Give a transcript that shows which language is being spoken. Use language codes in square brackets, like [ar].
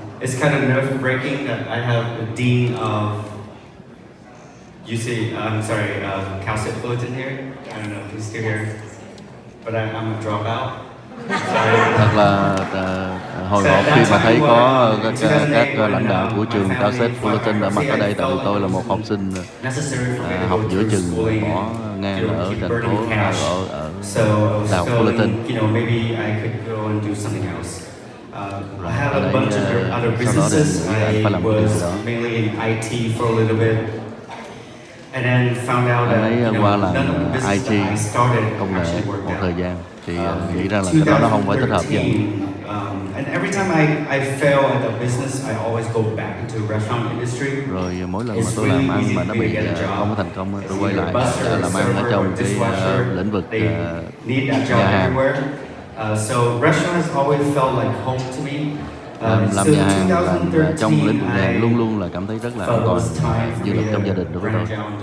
[en] It's kind of nerve-wracking that I have the dean of UC, Cal State Fullerton here. I don't know if he's still here, but I'm a dropout. [vi] Thật là hồi hộp khi mà thấy có các lãnh đạo của trường Cal State Fullerton đã mặt ở đây, tại vì tôi là một học sinh học giữa chừng bỏ ngang ở thành phố ở Đại học Fullerton. [en] I had a bunch of other businesses. I was mainly in IT for a little bit, and then found out that none of the businesses that I started actually worked [vi] một thời [en] out. [vi] gian thì nghĩ ra là cái đó nó không phải thích hợp với anh. [en] And every time I fail at the business, I always go back into the restaurant industry. [vi] Rồi mỗi lần mà tôi làm ăn mà nó bị không có thành công, tôi quay lại làm ăn ở trong cái lĩnh vực nhà hàng. [en] So restaurant has always felt like home to me. [vi] Làm nhà hàng, làm trong lĩnh vực nhà hàng luôn luôn là cảm thấy rất là an toàn, như là trong gia đình đối với tôi.